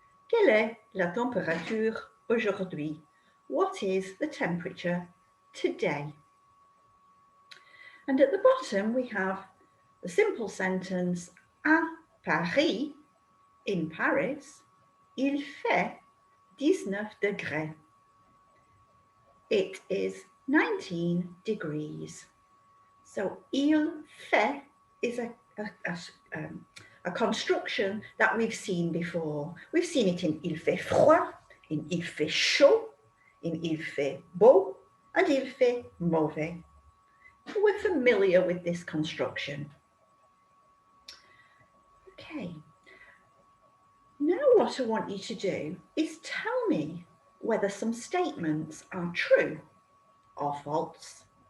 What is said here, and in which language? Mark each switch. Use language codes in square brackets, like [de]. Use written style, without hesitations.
[fr] Quelle est la température aujourd'hui? [en] What is the temperature today? And at the bottom we have the simple sentence, [fr] à Paris, [en] in Paris, [fr] il fait 19 degrés. [en] It is 19 degrees. So il fait is a construction that we've seen before. We've seen it in il fait froid, in il fait chaud, in il fait beau, and il fait mauvais. We're familiar with this construction. Okay. Now what I want you to do is tell me whether some statements are true or false.